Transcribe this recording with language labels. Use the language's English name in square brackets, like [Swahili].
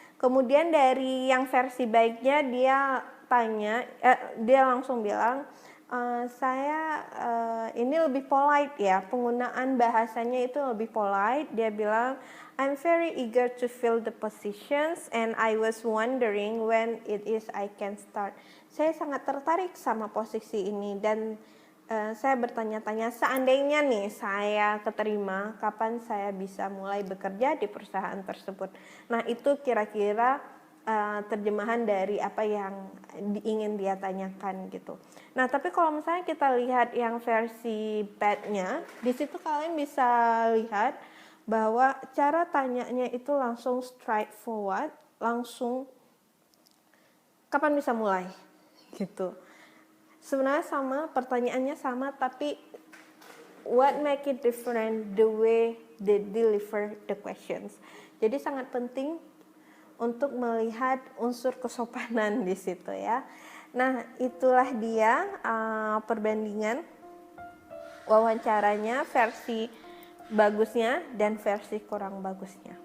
[Indonesian] Kemudian dari yang versi baiknya dia tanya, dia langsung bilang, saya ini lebih polite ya, penggunaan bahasanya itu lebih polite. [English] Dia bilang, I'm very eager to fill the positions and I was wondering when it is I can start. [Indonesian] Saya sangat tertarik sama posisi ini dan saya bertanya-tanya, seandainya nih saya keterima, kapan saya bisa mulai bekerja di perusahaan tersebut. Nah, itu kira-kira terjemahan dari apa yang ingin dia tanyakan gitu. Nah, tapi kalau misalnya kita lihat yang versi badnya, di situ kalian bisa lihat bahwa cara tanyanya itu langsung straightforward, langsung kapan bisa mulai gitu. Sebenarnya sama, pertanyaannya sama, tapi [English] what make it different the way they deliver the questions. [Indonesian] Jadi sangat penting untuk melihat unsur kesopanan di situ ya. Nah, itulah dia perbandingan wawancaranya versi bagusnya dan versi kurang bagusnya.